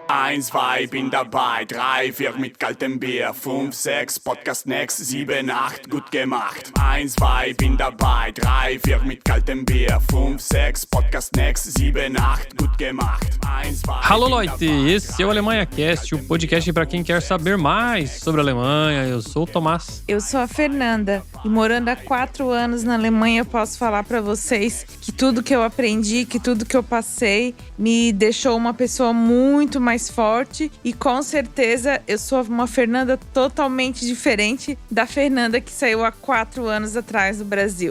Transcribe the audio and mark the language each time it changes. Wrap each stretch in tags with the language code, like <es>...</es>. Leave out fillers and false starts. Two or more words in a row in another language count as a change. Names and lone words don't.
<de>1, 2, bin dabei, 3, 4 mit kaltem Bier, 5, 6,</de> <en>Podcast next,</en> <de>7, 8, gut gemacht. 1, 2, bin dabei, 3, 4 mit kaltem Bier, 5, 6,</de> <en>Podcast next,</en> <de>7, 8, gut gemacht. 1, 2.</de> <pt>Alô, Leute! Esse é o Alemanha Cast, o podcast para quem quer saber mais sobre a Alemanha. Eu sou o Tomás. Eu sou a Fernanda e morando há 4 anos na Alemanha eu posso falar para vocês que tudo que eu aprendi, que tudo que eu passei me deixou uma pessoa muito mais forte e com certeza eu sou uma Fernanda totalmente diferente da Fernanda que saiu há 4 anos atrás do Brasil.</pt>